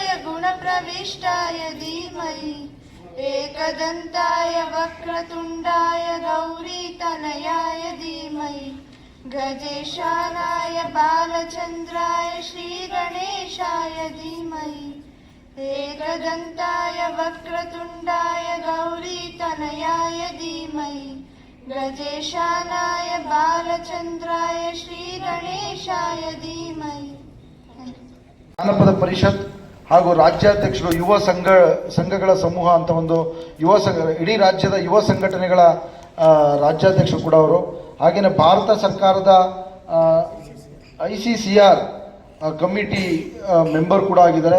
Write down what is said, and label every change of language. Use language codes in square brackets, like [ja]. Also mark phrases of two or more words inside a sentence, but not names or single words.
[sa] गुणप्रविष्टाय धीमहि एकदन्ताय वक्रतुण्डाय गौरीतनयाय धीमहि गजेशानाय बालचन्द्राय श्रीगणेशाय धीमहि एकदन्ताय वक्रतुण्डाय गौरीतनयाय धीमहि गजेशानाय बालचन्द्राय श्रीगणेशाय धीमहि [kn] ಜಾನಪದ ಪರಿಷತ್ ಹಾಗೂ ರಾಜ್ಯಾಧ್ಯಕ್ಷರು ಯುವ ಸಂಘಗಳ ಸಮೂಹ ಅಂತ ಒಂದು ಯುವ ಸಂಘ, ಇಡೀ ರಾಜ್ಯದ ಯುವ ಸಂಘಟನೆಗಳ ರಾಜ್ಯಾಧ್ಯಕ್ಷರು ಕೂಡ ಅವರು. ಹಾಗೆಯೇ ಭಾರತ ಸರ್ಕಾರದ ICCR [en] committee member [kn] ಕೂಡ ಆಗಿದ್ದಾರೆ.